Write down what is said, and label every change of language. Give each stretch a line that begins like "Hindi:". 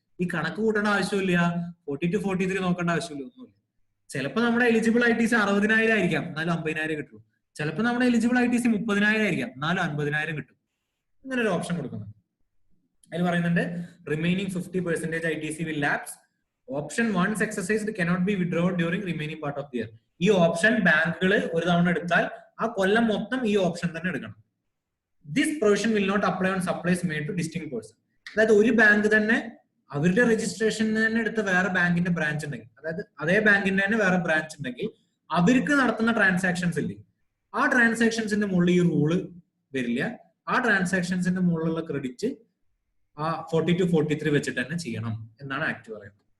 Malayalam: ഈ കണക്ക് കൂട്ടേണ്ട ആവശ്യമില്ല, 42 43 നോക്കേണ്ട ആവശ്യമില്ല, ഒന്നുമില്ല. ചിലപ്പോൾ നമ്മുടെ എലിജിബിൾ ITC 60,000 ആയിരിക്കാം, എന്നാലും 50,000 കിട്ടും. ചിലപ്പോൾ നമ്മുടെ എലിജിബിൾ ITC 30,000 ആയിരിക്കാം, എന്നാലും 50,000 കിട്ടും. ഇങ്ങനെ ഒരു ഓപ്ഷൻ കൊടുക്കുന്നുണ്ട്. അതിൽ പറയുന്നുണ്ട്
English: Remaining 50% ITC will lapse. Option 1 exercised cannot be withdrawn during remaining part of the year.
Malayalam: ഈ ഓപ്ഷൻ ബാങ്കുകൾ ഒരു തവണ എടുത്താൽ ആ കൊല്ലം മൊത്തം ഈ ഓപ്ഷൻ തന്നെ എടുക്കണം.
English: This provision will not apply on supplies made to distinct person.
Malayalam: അതായത് ഒരു ബാങ്ക് തന്നെ അവരുടെ രജിസ്ട്രേഷൻ തന്നെ എടുത്ത വേറെ ബാങ്കിന്റെ ബ്രാഞ്ച് ഉണ്ടെങ്കിൽ, അതായത് അതേ ബാങ്കിന്റെ തന്നെ വേറെ ബ്രാഞ്ച് ഉണ്ടെങ്കിൽ അവർക്ക് നടത്തുന്ന ട്രാൻസാക്ഷൻസ് ഇല്ലേ, ആ ട്രാൻസാക്ഷൻസിന്റെ മുകളിൽ ഈ റൂള് വരില്ല. ആ ട്രാൻസാക്ഷൻസിന്റെ മുകളിലുള്ള ക്രെഡിറ്റ് ആ 42 43 വെച്ചിട്ട് തന്നെ ചെയ്യണം എന്നാണ് ആക്ട് പറയുന്നത്.